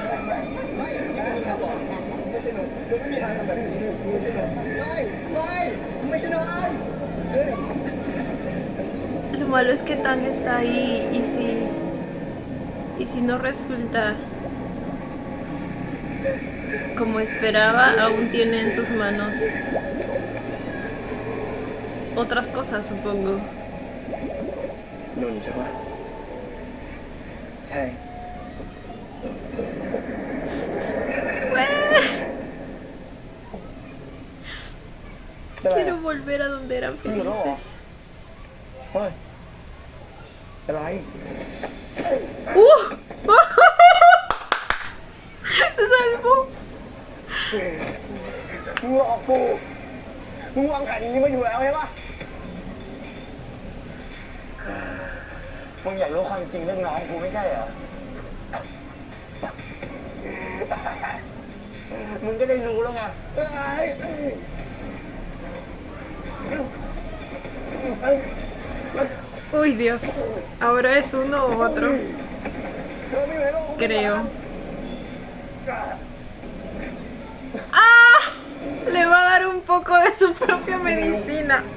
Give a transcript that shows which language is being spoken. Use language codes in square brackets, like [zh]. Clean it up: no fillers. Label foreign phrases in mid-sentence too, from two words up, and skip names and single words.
[es] Lo malo es que Tan está ahí y si no resulta como esperaba, aún tiene en sus manos otras cosas, supongo. [th] นนท์ใช่ปะใช่ [es] Quiero volver a donde eran felices. [th] เฮ้ยอะไร [es] Se salvó. [th] มึงหลอกกูมึงวางแผนอย่างนี้มาอยู่แล้วใช่ปะมึงอยากรู้ความจริงเรื่องน้องกูไม่ใช่เหรอ มึงก็ได้รู้แล้วไง [es] Uy, Dios. Ahora es uno u otro. Creo. ¡Ah! Le va a dar un poco de su propia medicina.